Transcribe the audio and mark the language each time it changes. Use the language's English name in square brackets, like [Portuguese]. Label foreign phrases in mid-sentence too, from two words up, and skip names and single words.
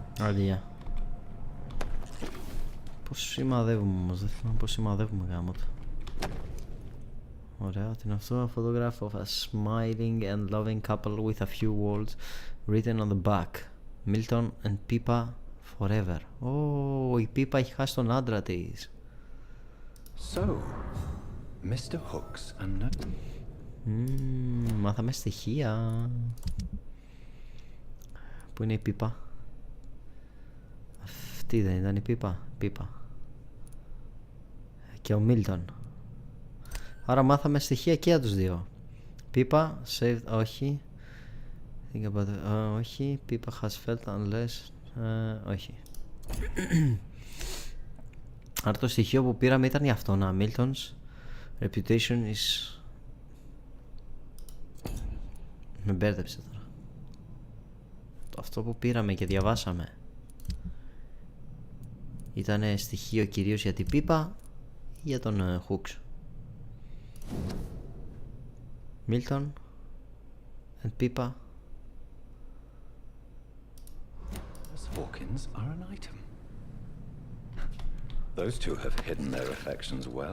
[Greek] Αλία. Πώς σημαδεύουμε όμως, δεν θυμάμαι πώς σημαδεύουμε γάμο του. Ωραία, τι είναι αυτό? [English] A photograph of a smiling and loving couple with a few words written on the back. Milton and Pippa forever. [Greek] Η Pippa έχει χάσει τον άντρα της. [English] So, Mr. Hooks and... [Greek] Μάθαμε στοιχεία. Πού είναι η Pippa? Αυτή δεν ήταν η Pippa? Και ο Μίλτον. Άρα μάθαμε στοιχεία και για τους δύο. [English] Pippa saved, όχι. Think about it. Όχι. Pippa has felt unless. [Greek] Όχι. Άρα το στοιχείο που πήραμε ήταν για αυτό. Να, [English] Milton's reputation is... [Greek] Με μπέρδεψε τώρα. Αυτό που πήραμε και διαβάσαμε ήταν στοιχείο κυρίως για την Pippa ή για τον Hooks? [English] Milton and Pippa. Hawkins are an item. Those two have hidden their affections well.